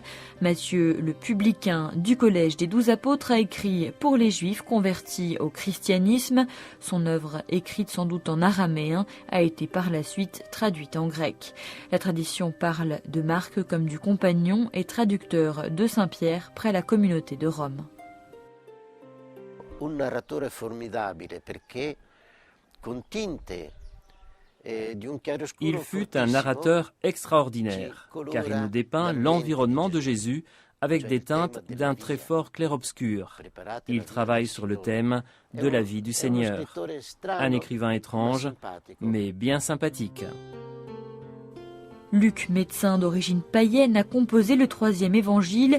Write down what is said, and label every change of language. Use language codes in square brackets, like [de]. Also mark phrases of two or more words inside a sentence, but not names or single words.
[fr] Matthieu, le publicain du collège des 12 apôtres, a écrit pour les Juifs convertis au christianisme. Son œuvre, écrite sans doute en araméen, a été par la suite traduite en grec. La tradition parle de Marc comme du compagnon et traducteur de Saint-Pierre près la communauté de Rome. [it] Un narratore formidabile perché con tinte. [fr] Il fut un narrateur extraordinaire, car il nous dépeint l'environnement de Jésus avec des teintes d'un très fort clair-obscur. Il travaille sur le thème de la vie du Seigneur. Un écrivain étrange, mais bien sympathique. Luc, médecin d'origine païenne, a composé le 3e évangile.